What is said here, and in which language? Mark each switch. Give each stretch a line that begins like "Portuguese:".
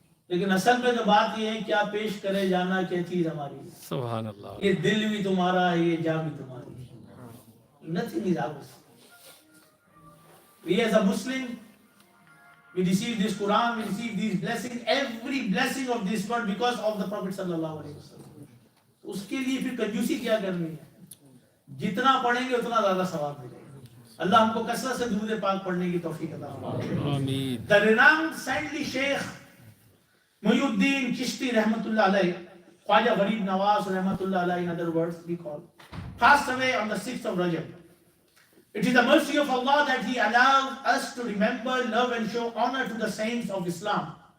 Hindi: लेकिन असल में तो बात ये है क्या पेश करे जाना, क्या चीज हमारी है। सुभान अल्लाह। ये दिल भी तुम्हारा है, ये जान भी तुम्हारी है।
English: Nothing is ours. We as a Muslim, we receive this Quran, we receive these blessings, every blessing of this world because of the Prophet sallallahu alaihi wasallam.
Hindi: उसके लिए फिर कंजूसी क्या करनी है? जितना पढ़ेंगे उतना ज्यादा सवाब मिलेगा। अल्लाह हमको कसरत से दुरूद पाक पढ़ने की तौफीक अता फरमाए। आमीन।
English: The renowned saintly Sheikh Muhyiddin Chishti Rahmatullah Alayhi, Khwaja Gharib Nawaz Rahmatullah Alayhi, in other words we call, passed away on the 6th of Rajab. It is the mercy of Allah that He allows us to remember, love and show honor to the saints of Islam.